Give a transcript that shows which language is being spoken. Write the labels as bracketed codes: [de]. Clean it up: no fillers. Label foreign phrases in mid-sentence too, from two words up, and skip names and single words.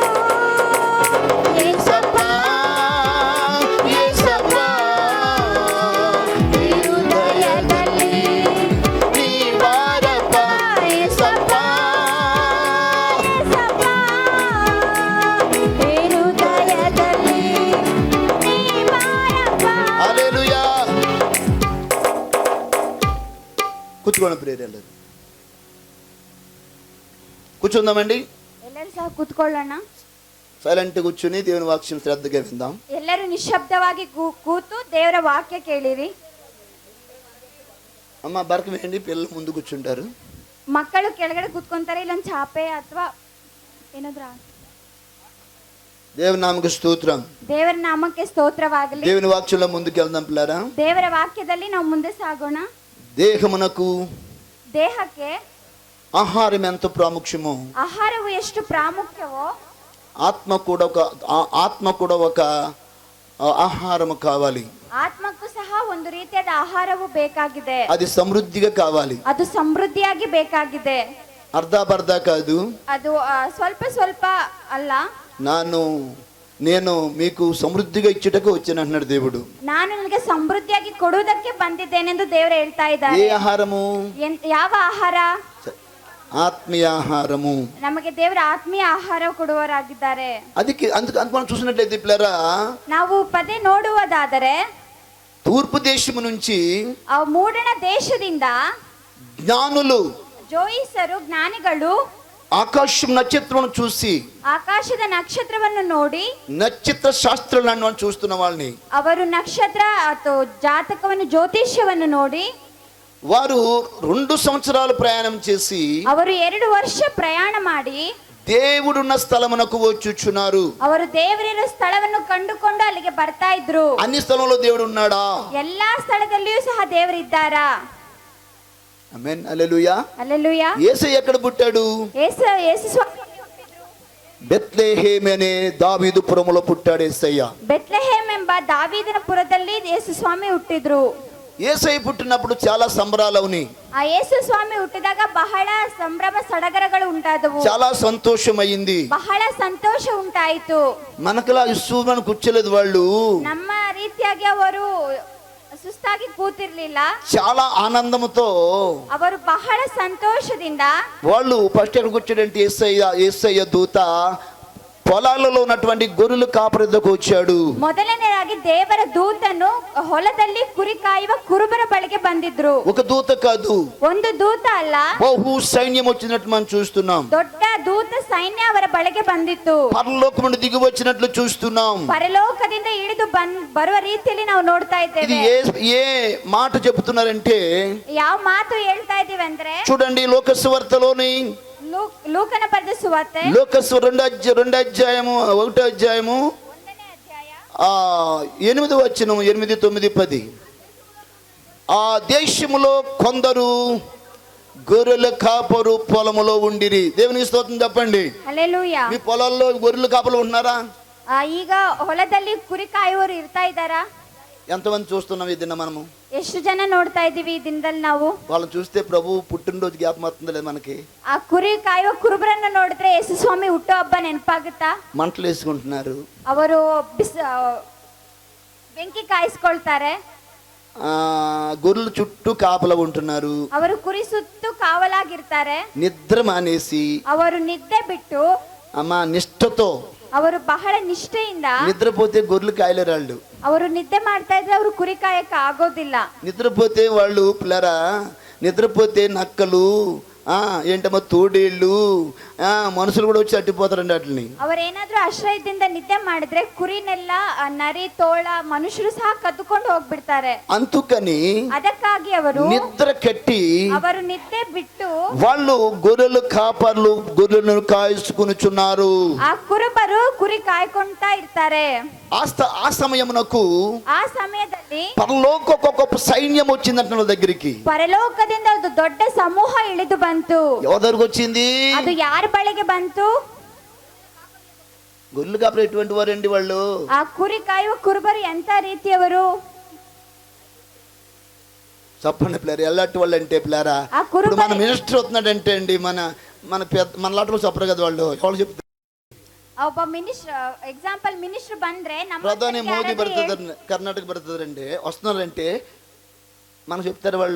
[kn] యేసప్ప యేసప్ప ಈ ಹೃದಯದಲ್ಲಿ ನೀ ಬಾರಪ್ಪ. యేసప్ప ಈ ಹೃದಯದಲ್ಲಿ ನೀ ಬಾರಪ್ಪ. [te] హల్లెలూయా. కూర్చోండి ప్రియరెల్లరు, కూర్చుందామండి. [kn] ಎಲ್ಲರೂ ಸಹ ಕೂತ್ಕೊಳ್ಳೋಣ. [te] సైలెంట్ కూర్చుని దేవుని వాక్యం శ్రద్ధగా విందాం. [kn] ಎಲ್ಲರೂ ನಿಶ್ಶಬ್ದವಾಗಿ ಕೂತು ದೇವರ ವಾಕ್ಯ ಕೇಳಿರಿ. [te] అమ్మ బరక వేయండి, పిల్లలు ముందు కూర్చుంటారు. [kn] ಮಕ್ಕಳು ಕೆಳಗಡೆ ಕೂತ್ಕೊಂತಾರೆ, ಇಲ್ಲೊಂದು ಚಾಪೆ ಅಥವಾ ಏನಾದ್ರೂ. [te] దేవుని నామకు స్తోత్రం. [kn] ದೇವರ ನಾಮಕ್ಕೆ ಸ್ತೋತ್ರವಾಗಲಿ. [te] దేవుని వాక్యంలో ముందుకు వెళ్దాం పిల్లారా. [kn] ದೇವರ ವಾಕ್ಯದಲ್ಲಿ ನಾವು ಮುಂದೆ ಸಾಗೋಣ. [te] దేహమునకు [kn] ದೇಹಕ್ಕೆ [te] ఆహారం ఎంత ప్రాముఖ్యమో [kn] ಆಹಾರವು ಎಷ್ಟು ಪ್ರಾಮುಖ್ಯವೋ [te] ఆత్మ కూడా ఒక ఆహారము కావాలి. [kn] ಆತ್ಮಕ್ಕೂ ಸಹ ಒಂದು ರೀತಿಯಾದ ಆಹಾರವು ಬೇಕಾಗಿದೆ. [te] అది సమృద్ధిగా కావాలి. [kn] ಅದು ಸಮೃದ್ಧಿಯಾಗಿ ಬೇಕಾಗಿದೆ. [te] అర్ధాపర్ధా కాదు. [kn] ಅದು ಸ್ವಲ್ಪ ಸ್ವಲ್ಪ ಅಲ್ಲ. [te] నేను మీకు సమృద్ధిగా ఇచ్చుటకు వచ్చాను అంటున్నాడు దేవుడు. [kn] ನಾನು ನಿಮಗೆ ಸಮೃದ್ಧಿಯಾಗಿ ಕೊಡುವುದಕ್ಕೆ ಬಂದಿದ್ದೇನೆಂದು ದೇವರು ಹೇಳ್ತಾ ಇದ್ದಾರೆ. [te] ఏ ఆహారము? [kn] ಯಾವ ಆಹಾರ? [te] ఆత్మీయ ఆహారము. [kn] ನಮಗೆ ದೇವರ ಆತ್ಮೀಯ ಆಹಾರ ಕೊಡುವವರಾಗಿದ್ದಾರೆ. [te] ಅದಕ್ಕೆ అందుకు మనం చూసినట్లయితే పిల్లరా, [kn] ನಾವು ಪದೇ ನೋಡುವುದಾದರೆ [te] తూర్పు దేశము నుంచి [kn] ಆ ಮೂಡಣ ದೇಶದಿಂದ [te] జ్ఞానులు, [kn] ಜೋಯಿಸರು, ಜ್ಞಾನಿಗಳು [te] ఆకాశం నక్షత్రం చూసి, [kn] ಆಕಾಶದ ನಕ್ಷತ್ರವನ್ನು ನೋಡಿ, [te] నక్షత్ర శాస్త్రాలను చూస్తున్న వాళ్ళని, [kn] ಅವರು ನಕ್ಷತ್ರ ಅಥವಾ ಜಾತಕವನ್ನು ಜ್ಯೋತಿಷ್ಯವನ್ನು ನೋಡಿ, [te] వారు 2 సంవత్సరాలు ప్రయాణం చేసి [kn] ಅವರು 2 ವರ್ಷ ಪ್ರಯಾಣ ಮಾಡಿ [te] దేవుడున్న స్థలమునకు వచ్చుచున్నారు. [kn] ಅವರು ದೇವರಿರೋ ಸ್ಥಳವನ್ನು ಕಂಡುಕೊಂಡು ಅಲ್ಲಿಗೆ ಬರ್ತಾ ಇದ್ರು. [te] అన్ని స్థలంలో దేవుడు ఉన్నాడా? [kn] ಎಲ್ಲಾ ಸ್ಥಳದಲ್ಲಿಯೂ ಸಹ ದೇವರಿದ್ದಾರಾ? [te] ఆమేన్, హల్లెలూయా. హల్లెలూయా. యేసయ్య ఎక్కడ పుట్టాడు? యేసు స్వామి బెత్లెహేమ్ అనే దావీదు పురములో పుట్టాడు యేసయ్య. [kn] ಬೆತ್ಲೆಹೇಮ್ ಎಂಬ ದಾವೀದನ ಪುರದಲ್ಲಿ ಯೇಸು ಸ್ವಾಮಿ ಹುಟ್ಟಿದ್ರು. [te] యేసయ్య పుట్టినప్పుడు చాలా సంబరాలవుని, [kn] ಆ ಯೇಸು ಸ್ವಾಮಿ ಹುಟ್ಟಿದಾಗ ಬಹಳ ಸಂಭ್ರಮ ಸಡಗರಗಳು ಉಂಟಾದವು. [te] చాలా సంతోషమైంది. [kn] ಬಹಳ ಸಂತೋಷ ಉಂಟಾಯಿತು. [te] మనకలా ఇස්සూమని కూర్చోలేదు వాళ్ళు, [kn] ನಮ್ಮ ರೀತಿಯಾಗಿ ಅವರು ಸುಸ್ತಾಗಿ ಕೂತಿರ್ಲಿಲ್ಲ. [te] చాలా ఆనందంతో [kn] ಅವರು ಬಹಳ ಸಂತೋಷದಿಂದ [te] వాళ్ళు ఫస్ట్ ఎక్కడ కూర్చోడంటే యేసయ్య దూత పొలాలలో ఉన్నటువంటి గొర్రెలు కాపరిద్దకు వచ్చాడు. [kn] ಮೊದಲನೇದಾಗಿ ದೇವರ ದೂತನು ಹೊಲದಲ್ಲಿ ಕುರಿ ಕಾಯುವ ಕುರುಬರ ಬಳಿಗೆ ಬಂದಿದ್ರು. [te] ఒక దూత కాదు, [kn] ಒಂದು ದೂತ ಅಲ್ಲ, [te] బహు సైన్యం వచ్చినట్టు మనం చూస్తున్నాం. [kn] ದೊಡ್ಡ ದೂತ ಸೈನ್ಯ ಅವರ ಬಳಿಗೆ ಬಂದಿತ್ತು. [te] పరలోకం నుండి దిగి వచ్చినట్లు చూస్తున్నాం. [kn] ಪರಲೋಕದಿಂದ ಇಳಿದು ಬರುವ ರೀತಿಯಲ್ಲಿ ನಾವು ನೋಡ್ತಾ [te] ఇది [kn] ಇದ್ದೇವೆ. [te] ఏ మాట చెబుతున్నారంటే, [kn] ಯಾವ ಮಾತು ಹೇಳ್ತಾ ಇದೀವಿ ಅಂದ್ರೆ, [te] చూడండి లోకసువార్తలోని [kn] ಲೂಕನ ಬರೆದ ಸುವಾರ್ತೆ [te] లోకసు 2వ అధ్యాయము 1వ అధ్యాయము 8వ వచనం 8, 9, 10. ఆ దేశములో కొందరు గొర్రెల కాపరు పొలములో ఉండిరి. దేవునికి స్తోత్రం చెప్పండి. [kn] ಹಲ್ಲೆಲೂಯಾ. [te] మీ పొలాల్లో గొర్రెల కాపలు ఉంటున్నారా? [kn] ಈಗ ಹೊಲದಲ್ಲಿ ಕುರಿ ಕಾಯುವವರು ಇರ್ತಾ ಇದ್ದಾರಾ? [te] ఎంతమంది చూస్తున్నాం ఈ దిన మనము? [kn] ಎಷ್ಟು ಜನ ನೋಡ್ತಾ ಇದೀವಿ ಈ ದಿನದಲ್ಲಿ ನಾವು? [te] వాళ్ళని చూస్తే ప్రభు పుట్టినరోజు జ్ఞాపకం అవుతుంది లేదు మనకి? [kn] ಆ ಕುರಿ ಕಾಯುವ ಕುರುಬರನ್ನು ನೋಡಿದ್ರೆ ಯೇಸು ಸ್ವಾಮಿ ಹುಟ್ಟೋ ಹಬ್ಬ ನೆನಪಾಗುತ್ತಾ? [te] మంటలు వేసుకుంటున్నారు, [kn] ಅವರು ಬೆಂಕಿ ಕಾಯಿಸ್ಕೊಳ್ತಾರೆ, [te] గొర్రెల చుట్టూ కాపలా ఉంటున్నారు, [kn] ಅವರು ಕುರಿ ಸುತ್ತು ಕಾವಲಾಗಿರ್ತಾರೆ, [te] నిద్ర మానేసి [kn] ಅವರು ನಿದ್ದೆ ಬಿಟ್ಟು [te] అమ్మా నిష్ఠతో, [kn] ಅವರು ಬಹಳ ನಿಷ್ಠೆಯಿಂದ [te] నిద్రపోతే గొర్రెలు కాయలేరు వాళ్ళు. [kn] ಅವರು ನಿದ್ದೆ ಮಾಡ್ತಾ ಇದ್ರೆ ಅವರು ಕುರಿ ಕಾಯಕ್ಕೆ ಆಗೋದಿಲ್ಲ. [te] నిద్రపోతే వాళ్ళు పిల్లరా, నిద్రపోతే నక్కలు ఏంటమ్మా తోడేళ్ళు మనుషులు కూడా వచ్చి అట్టిపోతారండి వాటిని. [kn] ಅವರೇನಾದ್ರೂ ಆಶ್ರಯದಿಂದ ನಿದ್ದೆ ಮಾಡಿದ್ರೆ ಕುರಿನೆಲ್ಲ ನರಿ, ತೋಳ, ಮನುಷ್ಯರು ಸಹ ಕದ್ದುಕೊಂಡು ಹೋಗ್ಬಿಡ್ತಾರೆ. [te] అందుకని [kn] ಅದಕ್ಕಾಗಿ ಅವರು [te] నిద్ర కట్టి [kn] ಅವರು నిದ್ದೆ ಬಿಟ್ಟು [te] వాళ్ళు గొర్రెలు కాపర్లు గొర్రెలను కాయుచుకునుచున్నారు. [kn] ಆ ಕುರುಬರು ಕುರಿ ಕಾಯ್ಕೊಂತಾ ಇರ್ತಾರೆ. [te] ఆ సమయమునకు [kn] ಆ ಸಮಯದಲ್ಲಿ [te] పరలోక ఒక సైన్యం వచ్చిందంట వాళ్ళ దగ్గరికి. [kn] ಪರಲೋಕದಿಂದ ಒಂದು ದೊಡ್ಡ ಸಮೂಹ ಇಳಿದು ಬಂತು. [te] ఎవరి దగ్గరకు వచ్చింది? [kn] ಅದು ಯಾರ ಬಳಿಗೆ ಬಂತು? [te] గొర్రెలు కాపరు ఎటువంటి వారండి వాళ్ళు? [kn] ಆ ಕುರಿ ಕಾಯುವ ಕುರುಬರು ಎಂತ ರೀತಿಯವರು? [te] చెప్పండి పిల్లలు, ఎలాంటి వాళ్ళు అంటే పిల్లరా, ఆ కురుబరి- ఇప్పుడు మన మినిస్టర్ అవుతున్నాడంటే అండి, మన లాంటి చెప్పరు కదా వాళ్ళు, ఎవరు చెప్తారు? [kn] ಒಬ್ಬ [en] minister example minister [kn] ಬಂದ್ರೆ ನಮ್ಮ [te] ప్రధాని [kn] ಹತ್ರಕ್ಕೆ [te] మోదీ [kn] ಯಾರಾದ್ರೂ [te] బడుతుంది, కర్ణాటక బడుతుందండి, వస్తున్నారంటే మనకు చెప్తారు వాళ్ళు.